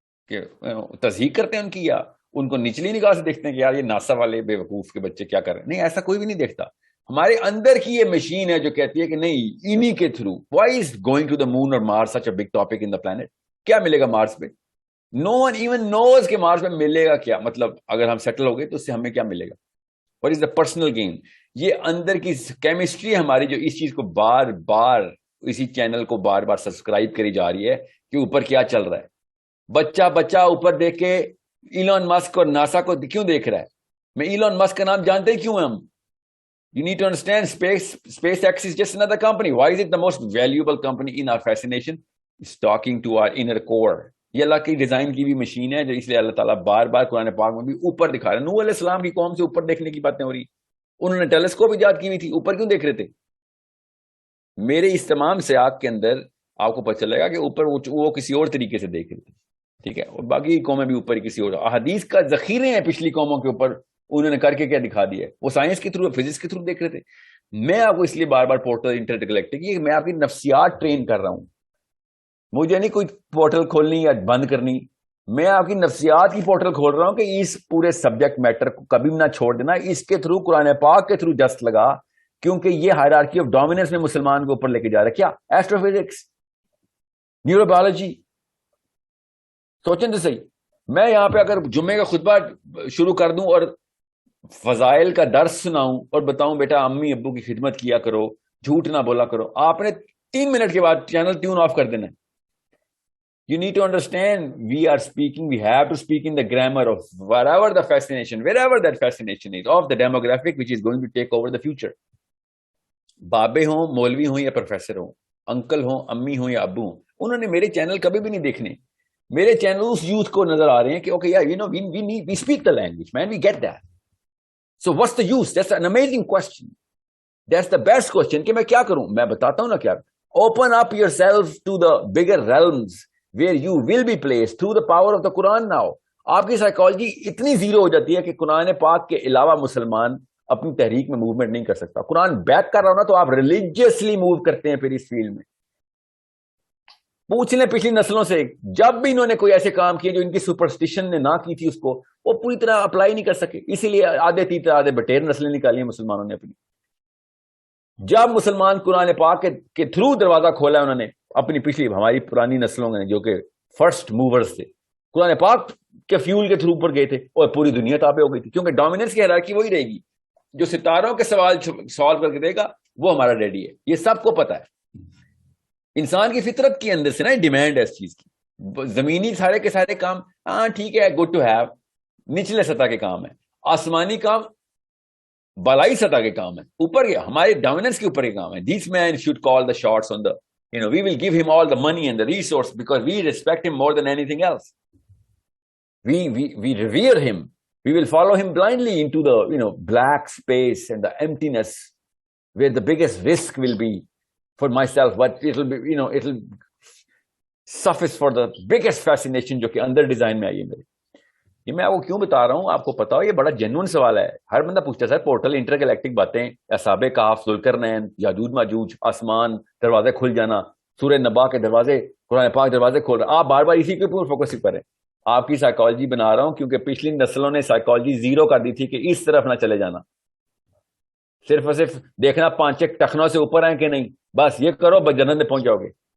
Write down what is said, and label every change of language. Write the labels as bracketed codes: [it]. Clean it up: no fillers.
[ur] کہ تصحیح کرتے ہیں ان کی، یا ان کو نچلی نگاہ سے دیکھتے ہیں کہ یار یہ ناسا والے بے وقوف کے بچے کیا کر رہے ہیں؟ نہیں، ایسا کوئی بھی نہیں دیکھتا۔ ہمارے اندر کی یہ مشین ہے جو کہتی ہے کہ نہیں، انہی کے through, [en] why is going to the moon اور Mars such a big topic in the planet, [ur] کیا ملے گا مارس پہ؟ [en] no one even knows [ur] کہ مارس پہ ملے گا کیا، مطلب اگر ہم سیٹل ہو گئے تو اس سے ہمیں کیا ملے گا؟ [en] What is the personal gain? [ur] یہ اندر کی کیمسٹری ہماری جو اس چیز کو بار بار، اسی چینل کو بار بار سبسکرائب کری جا رہی ہے کہ اوپر کیا چل رہا ہے، بچہ بچہ اوپر دیکھ کے ایلون مسک اور ناسا کو کیوں دیکھ رہا ہے؟ میں ایلون مسک کا نام جانتے ہی کیوں ہیں ہم؟ [en] You need to understand SpaceX is just another company. Why is it the most valuable company in our fascination? It's talking to our inner core. [ur] یہ اللہ کی ڈیزائن کی بھی مشین ہے جو اس لیے اللہ تعالیٰ بار بار قرآن پاک میں بھی اوپر دکھا رہا ہے. نوح علیہ السلام کی قوم سے اوپر دیکھنے کی باتیں ہو رہی, انہوں نے ٹیلیسکوپ ایجاد کی ہوئی تھی, اوپر کیوں دیکھ رہے تھے؟ میرے اس تمام سیاق کے اندر آپ کو پتہ چلے گا کہ اوپر وہ کسی اور طریقے سے دیکھ رہے تھے, ٹھیک ہے, اور باقی قومیں بھی اوپر کسی اور. احادیث کا ذخیرے ہیں پچھلی قوموں کے اوپر, انہوں نے کر کے کیا دکھا دیا ہے, وہ سائنس کے تھرو فزکس کے تھرو دیکھ رہے تھے. میں آپ کو اس لیے بار بار پورٹل انٹرگلیکٹک یہ میں آپ کی نفسیات ٹرین کر رہا ہوں, مجھے نہیں کوئی پورٹل کھولنی یا بند کرنی, میں آپ کی نفسیات کی پورٹل کھول رہا ہوں کہ اس پورے سبجیکٹ میٹر کو کبھی نہ چھوڑ دینا, اس کے تھرو قرآن پاک کے تھرو جست لگا, کیونکہ یہ ہائرارکی آف ڈومیننس میں مسلمان کے اوپر لے کے جا رہا ہے. کیا ایسٹرو فزکس, نیورو بایولوجی, سوچیں تو صحیح. میں یہاں پہ اگر جمعے کا خطبہ شروع کر دوں اور فضائل کا درس سناؤں اور بتاؤں بیٹا امی ابو کی خدمت کیا کرو, جھوٹ نہ بولا کرو, آپ نے 3 منٹ کے بعد چینل ٹیون آف کر دینا. [en] You need to understand, we have to speak in the grammar of wherever that fascination is, of the demographic which is going to take over the future. [ur] بابے ہوں, مولوی ہوں یا professor ہوں, uncle ہوں, امی ہوں یا ابو ہوں, انہوں نے میرے چینل کبھی بھی نہیں دیکھنے. میرے چینل اس یوتھ کو نظر آ رہے ہیں کہ [en] okay yeah, you know, we speak the language, man, we get that. So what's the use? That's an amazing question. That's the best question [ur] کہ میں کیا کروں. میں بتاتا ہوں نا کیا. [en] Open up yourself to the bigger realms where you will be placed through the power of the Quran now. [ur] آپ کی سائیکالوجی اتنی زیرو ہو جاتی ہے کہ قرآن پاک کے علاوہ مسلمان اپنی تحریک میں موومنٹ نہیں کر سکتا. قرآن بیک کر رہا ہو نا تو آپ ریلیجیسلی موو کرتے ہیں. پھر اس فیلڈ میں پوچھ لیں پچھلی نسلوں سے, جب بھی انہوں نے کوئی ایسے کام کیے جو ان کی سپرسٹیشن نے نہ کی تھی, اس کو وہ پوری طرح اپلائی نہیں کر سکے. اسی لیے آدھے تیتر آدھے بٹیر نسلیں نکالی ہیں مسلمانوں نے اپنی. جب مسلمان قرآن پاک کے تھرو دروازہ کھولا ہے انہوں نے اپنی پچھلی ہماری پرانی نسلوں نے جو کہ فرسٹ موورز تھے, قرآن پاک کے فیول کے تھرو پر گئے تھے اور پوری دنیا تابع ہو گئی تھی. کیونکہ ڈومیننس کی ہیرارکی وہی رہے گی, جو ستاروں کے سوال سالو کر کے دے گا وہ ہمارا ڈیڈی ہے. یہ سب کو پتا ہے, انسان کی فطرت کے اندر سے نا ڈیمانڈ ہے اس چیز کی. زمینی سارے کے سارے کام ہاں ٹھیک ہے, [en] good to have, [ur] نچلے سطح کے کام ہے. آسمانی کام بالائی سطح کے کام ہے, اوپر کے ہمارے ڈومیننس کے اوپر کے کام ہے. [en] This man should call the shots on the, you know, we will give him all the money and the resource because we respect him more than anything else. We revere him. We will follow him blindly into the, you know, black space and the emptiness where the biggest risk will be for myself, but it will be, you know, it will suffice for the biggest fascination [ur] جو کہ اندر design میں آئی ہے میرے. یہ میں آپ کو کیوں بتا رہا ہوں, آپ کو پتا ہو یہ بڑا جینوئن سوال ہے. ہر بندہ پوچھتا ہے سر پورٹل انٹر گلیکٹک باتیں, اصحاب کہف, ذوالقرنین, یاجوج ماجوج, آسمان, دروازے کھل جانا, سورہ نبا کے دروازے, قرآن پاک دروازے کھول رہے. آپ بار بار اسی کے اوپر فوکس کریں. آپ کی سائیکالوجی بنا رہا ہوں کیونکہ پچھلی نسلوں نے سائیکالوجی زیرو کر دی تھی کہ اس طرف نہ چلے جانا, صرف اور صرف دیکھنا 5 ٹخنوں سے اوپر ہیں کہ نہیں, بس یہ کرو بس جنت میں پہنچ جاؤ گے.